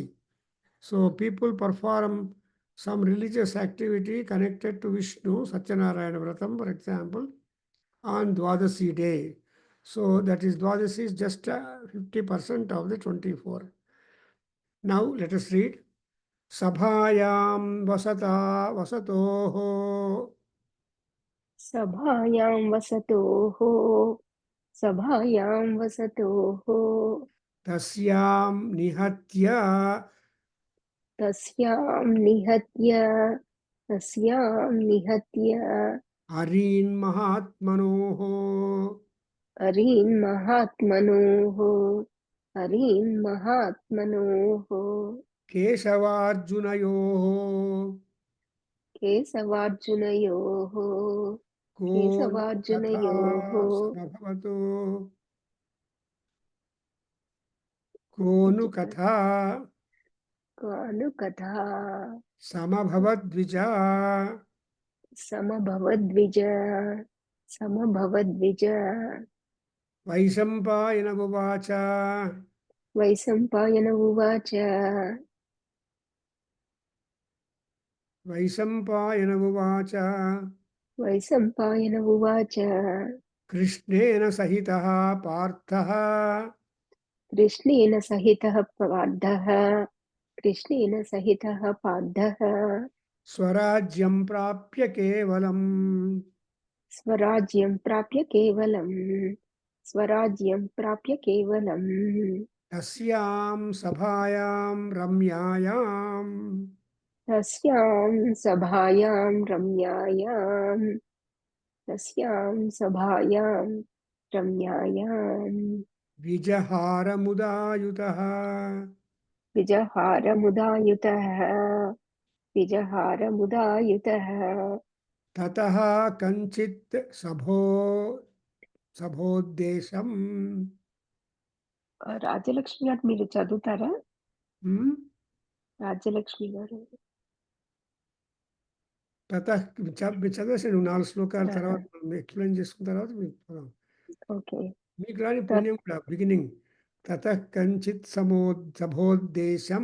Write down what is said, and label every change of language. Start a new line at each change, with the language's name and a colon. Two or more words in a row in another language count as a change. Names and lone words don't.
English: So, people perform some religious activity connected to Vishnu, Satyanarayana Vratam, for example, on Dwadasi day. So, that is Dwadasi is just 50% of the 24. Now, let us read.
Sanskrit: सभायां वसत वसतोः సభాయాం వసతోః సభాయాం వసతోః तस्यां निहत्य తస్యాం నిహత్య తస్యాం నిహత్య हरीन् महात्मनोः హరీన్ మహాత్మనోః హరీన్ మహాత్మనోః केशवार्जुनयोः కేశవార్జునయోః कोनु कथा కేశవార్జునయోః समभवतो कोनु कथा కాను కథా समभवद्द्विज సమభవద్విజ సమభవద్విజ. वैशम्पायन उवाच వైశంపాయన ఉవాచ वैशम्पायन उवाच వైశంపాయన ఉవాచ कृष्णेन सहितः पार्थः కృష్ణేన సహితః పార్థః కృష్ణేన సహితః పార్థః स्वराज्यं प्राप्य केवलम् స్వరాజ్యం ప్రాప్య కేవలం స్వరాజ్యం ప్రాప్య కేవలం तस्यां सभायां रम्यायाम् తస్యాం సభాయాం రమ్యాయాం తస్యాం సభాయాం రమ్యాయాం विजहारमुदायुतः విజహారముదాయుతః విజహారముదాయుతః. ततः कञ्चित् सभोद्देशम्
Telugu: రాజ్యలక్ష్మి గారు మీరు చదువుతారా? హ్మ్? రాజ్యలక్ష్మి గారు. తతః చదివేసాను 4 శ్లోకాల ఆహా. తర్వాత మనం ఎక్స్‌ప్లెయిన్ చేసుకున్న తర్వాత మీకు ఓకే. మీకు రాని పుణ్యం కూడా బిగినింగ్
Sanskrit: తతః కంచిత్ సభోద్దేశం